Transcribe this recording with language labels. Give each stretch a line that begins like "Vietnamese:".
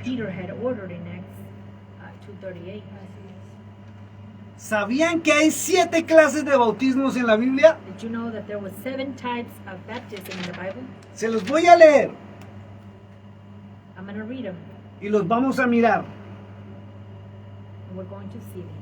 English: Peter had ordered in Acts 2:38.
Spanish: ¿Sabían que hay 7 clases de bautismos en la Biblia?
English: Did you know that there were 7 types of baptism in the Bible?
Spanish: Se los voy a leer
English: I'm going to read them,
Spanish: y los vamos a mirar.
English: and we're going to see them.